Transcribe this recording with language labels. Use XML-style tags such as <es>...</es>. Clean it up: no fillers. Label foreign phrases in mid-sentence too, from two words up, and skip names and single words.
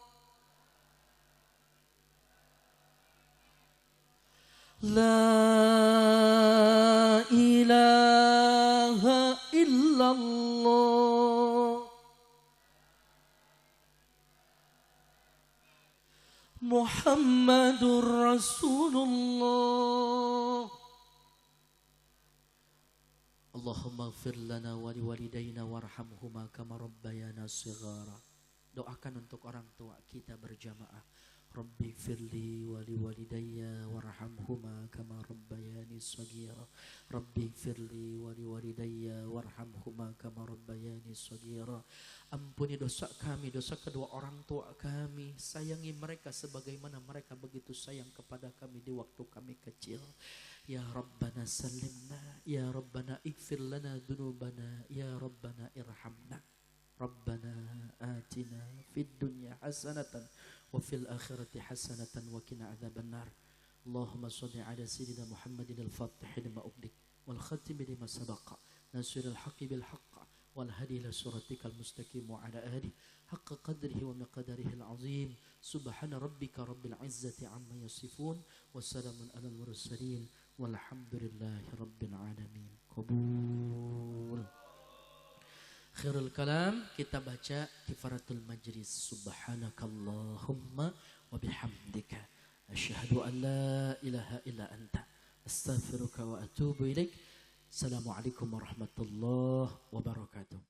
<ar>لا إله إلا الله. محمد رسول الله. اللهم اغفر لنا ولوالدينا وارحمهما كما ربيانا صغارا.</ar> <id>Doakan untuk orang tua kita berjamaah.</id> <ar>رب اغفر لي ولوالدي وارحمهما كما ربياني صغيرا. رب اغفر لي ولوالدي وارحمهما كما ربياني صغيرا.</ar> <id>Ampuni dosa kami, dosa kedua orang tua kami. Sayangi mereka sebagaimana mereka begitu sayang kepada kami di waktu kami kecil.</id> <ar>يا ربنا سلمنا، يا ربنا اغفر لنا ذنوبنا، يا ربنا ارحمنا. ربنا آتنا في الدنيا حسنة وفي الآخرة حسنة وقنا عذاب النار. اللهم صل على سيدنا محمد الفاتح لما أغلق والخاتم لما سبق ناصر الحق بالحق والهادي إلى صراطك المستقيم وعلى آله حق قدره ومقداره العظيم. سبحان ربك رب العزة عما يصفون وسلام على المرسلين والحمد لله رب العالمين. قبول. خير الكلام</ar> <id>kita baca</id> <ar>كفارة المجلس. سبحانك اللهم وبحمدك أشهد أن لا إله إلا أنت أستغفرك وأتوب إليك. السلام عليكم ورحمة الله وبركاته.</ar>